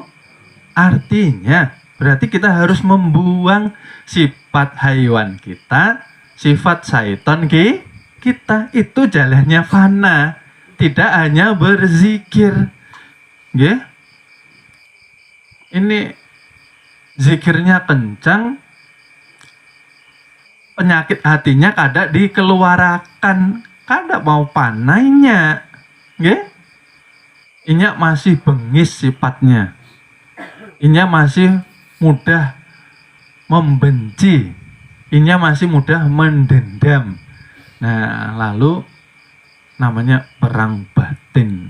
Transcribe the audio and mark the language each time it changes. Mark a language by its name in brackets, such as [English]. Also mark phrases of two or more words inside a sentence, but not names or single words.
[Indonesian] Artinya berarti kita harus membuang sifat haiwan kita, sifat syaitan kita. Itu jalannya fana, tidak hanya berzikir. [Banjar] Ini zikirnya kencang, penyakit hatinya kada dikeluarakan, kada mau panainya. Inya masih bengis sifatnya. Inya masih mudah membenci. Inya masih mudah mendendam. Nah, lalu namanya perang batin.